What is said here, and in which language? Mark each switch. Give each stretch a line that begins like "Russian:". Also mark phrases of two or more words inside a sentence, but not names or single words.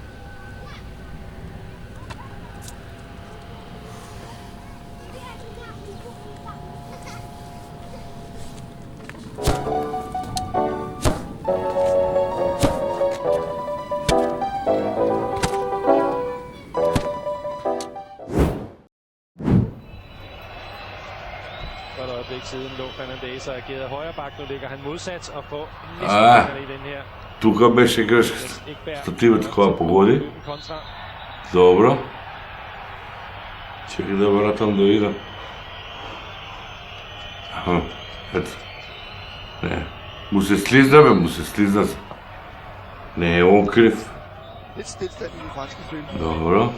Danish: For et øjeblik siden lå Fernandes og agerede højre bak. Nu ligger han modsat og får næsten i den her.
Macedonian: Тука беше грешката. Стативата која погоди. Добро. Чекай да вратам да видам. Ето. Не. Му се слизна, бе, му се слизна. Не е он крив. Добро.